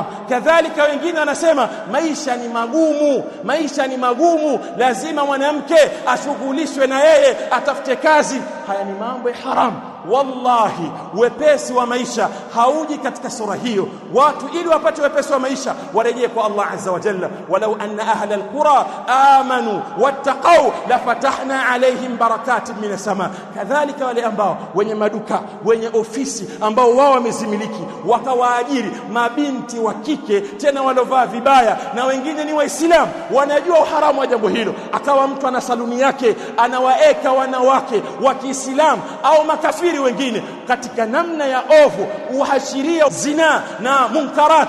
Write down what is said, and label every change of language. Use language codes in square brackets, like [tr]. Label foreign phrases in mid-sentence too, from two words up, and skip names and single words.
[sw] Kadhalika wengine wanasema maisha ni magumu, lazima mwanamke ashughulishwe na yeye atafute kazi. Haya ni mambo ya haram. Wallahi wepesi wa maisha hauji katika sura hiyo. Watu ili wapate wepesi wa maisha warejee kwa Allah [ar] عز وجل ولو أن أهل القرى آمنوا واتقوا لفتحنا عليهم بركات من السماء. [sw] Kadhalika wale ambao wenye maduka, wenye ofisi ambao wao wamezimiliki, wakawaajiri mabinti wa kike tena walovaa vibaya, na wengine ni Waislamu wanajua uharamu wa jambo hilo, akawa mtu ana saluni yake anawaeka wanawake wa Kiislamu au makafiri wengine katika namna ya ovu, uhashiria zina na munkarat.